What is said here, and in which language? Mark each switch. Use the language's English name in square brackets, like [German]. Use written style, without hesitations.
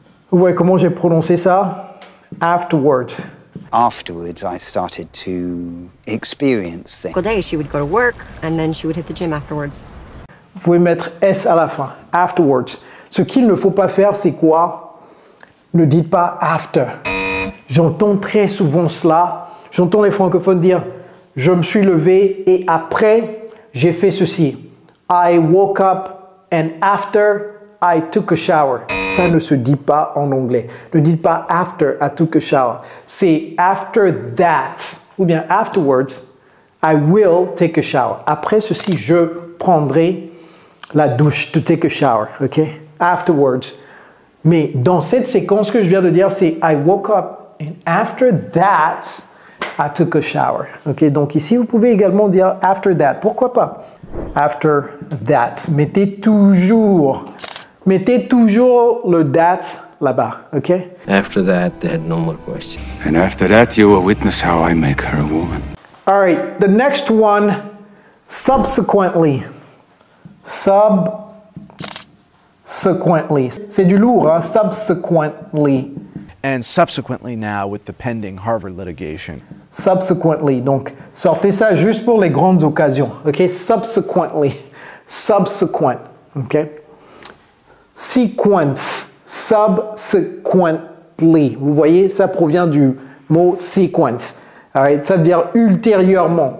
[French] Vous voyez comment j'ai prononcé ça? [English] Afterwards. Afterwards, I started to experience things. All day, she would go to work, and then she would hit the gym afterwards. [French] Vous pouvez mettre S à la fin. Afterwards. Ce qu'il ne faut pas faire, c'est quoi? Ne dites pas after. J'entends très souvent cela. J'entends les francophones dire « Je me suis levé et après, j'ai fait ceci. [English] I woke up and after, I took a shower. » [French] Ça ne se dit pas en anglais. Ne dites pas « [English] After, I took a shower [French] ». C'est « After that » ou bien « [English] Afterwards, I will take a shower ». [French] Après ceci, je prendrai la douche, to take a shower, ok? Afterwards. Mais dans cette séquence que je viens de dire, c'est [English] I woke up and after that, I took a shower. [French] Ok, donc ici, vous pouvez également dire after that. Pourquoi pas? After that. Mettez toujours le that là-bas. Ok? [English] After that, they had no more questions. And after that, you will witness how I make her a woman. All right, the next one, subsequently. [French] Subsequently. C'est du lourd, hein? [English] Subsequently. And subsequently now with the pending Harvard litigation. Subsequently. [French] Donc, sortez ça juste pour les grandes occasions. [English] OK? Subsequently. Subsequent. OK? Sequence. Subsequently. [French] Vous voyez, ça provient du mot sequence. Alright? Ça veut dire ultérieurement.